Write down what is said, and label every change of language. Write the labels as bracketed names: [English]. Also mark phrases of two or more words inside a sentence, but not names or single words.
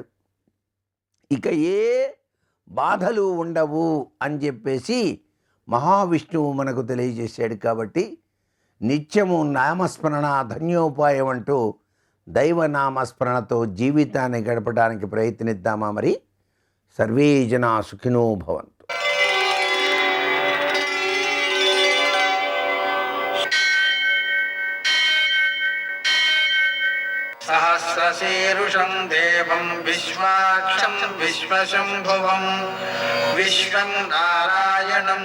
[Telugu] ఇక ఏ బాధలు ఉండవు అని చెప్పేసి మహావిష్ణువు మనకు తెలియజేశాడు. కాబట్టి నిత్యము నామస్మరణ ధన్యోపాయం అంటూ దైవనామస్మరణతో జీవితాన్ని గడపడానికి ప్రయత్నిద్దామా? [Sanskrit] మరి सर्वे जना सुखिनो भवन्तु. सहस्रशीर्षं देवं विश्वाक्षं विश्वशम्भुवं विश्वं नारायणं